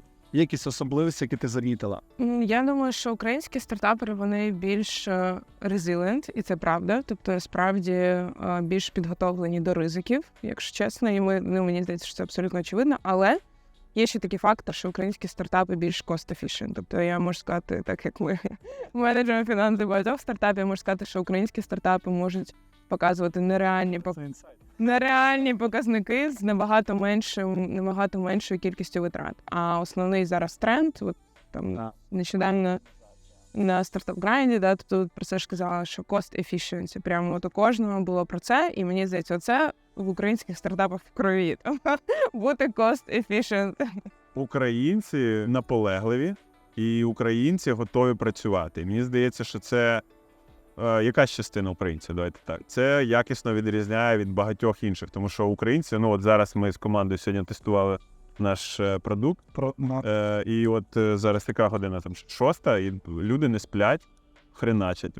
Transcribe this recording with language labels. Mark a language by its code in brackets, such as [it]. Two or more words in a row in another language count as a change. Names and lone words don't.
[uk] Є якісь особливості, які ти замітила? Я думаю, що українські стартапери, вони більш resilient, і це правда. Тобто, насправді, більш підготовлені до ризиків, якщо чесно. І мені здається, що це абсолютно очевидно. Але є ще такий фактор, що українські стартапи більш cost-efficient. Тобто, я можу сказати, так як ми менеджери фінансів багатьох стартапів, я можу сказати, що українські стартапи можуть показувати нереальні показники з набагато меншою кількістю витрат. А основний зараз тренд, нещодавно на стартап-грайнді, тобто про це ж казала, що [en] cost efficiency, [uk] прямо у кожного було про це, і мені здається, оце в українських стартапах в крові, бути [en] cost efficient. [uk] Українці наполегливі, і українці готові працювати. Мені здається, що це якась частина українців, давайте так. Це якісно відрізняє від багатьох інших, тому що українці, от зараз ми з командою сьогодні тестували наш продукт, і от зараз така година, 6, і люди не сплять, хреначать.